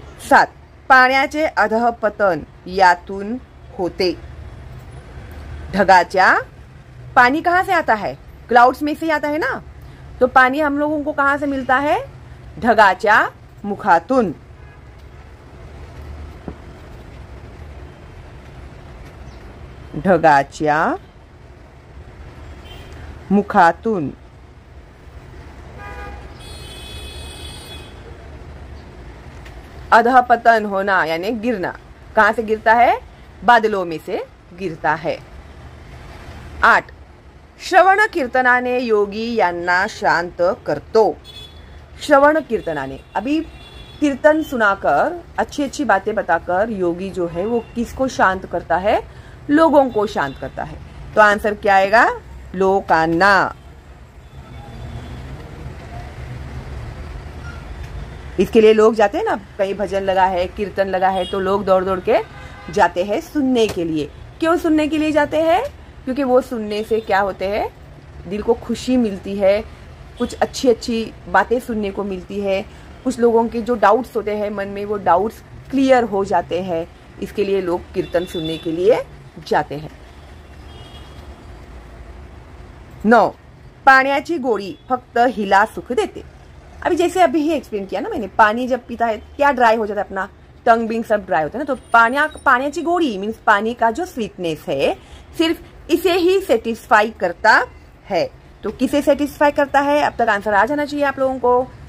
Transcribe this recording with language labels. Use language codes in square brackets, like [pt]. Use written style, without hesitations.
[mr] 7, पाण्याचे अधःपतन यातून होते। [hi] ढगाच्या, पानी कहाँ से आता है? क्लाउड्स में से आता है ना, तो पानी हम लोगों को कहां से मिलता है? [mr] ढगाच्या मुखातून। ढगाच्या मुखातून। [hi] अधःपतन होना यानी गिरना, कहां से गिरता है? बादलों में से गिरता है। [mr] 8, श्रवण कीर्तनाने योगी यांना शांत करतो। श्रवण कीर्तनाने, [hi] अभी कीर्तन सुनाकर, अच्छी अच्छी बातें बताकर योगी जो है वो किसको शांत करता है? लोगों को शांत करता है। तो आंसर क्या आएगा? लोकांना। इसके लिए लोग जाते हैं ना, कहीं भजन लगा है, कीर्तन लगा है, तो लोग दौड़ दौड़ के जाते हैं सुनने के लिए। क्यों सुनने के लिए जाते हैं? क्योंकि वो सुनने से क्या होते हैं? दिल को खुशी मिलती है, कुछ अच्छी अच्छी बातें सुनने को मिलती है, कुछ लोगों के जो डाउट्स होते हैं मन में वो डाउट्स क्लियर हो जाते हैं। इसके लिए लोग कीर्तन सुनने के लिए जाते हैं। [mr] 9, पाण्याची गोळी फक्त हिला सुख देते। [hi] अभी जैसे अभी ही एक्सप्लेन किया ना मैंने, पानी जब पीता है क्या ड्राई हो जाता है, अपना टंग बिंग सब ड्राई होता है ना, तो [mr] पाण्याची गोळी [hi] मीन्स पानी का जो स्वीटनेस है सिर्फ इसे ही सेटिस्फाई करता है। तो किसे सेटिस्फाई करता है? अब तक आंसर आ जाना चाहिए आप लोगों को।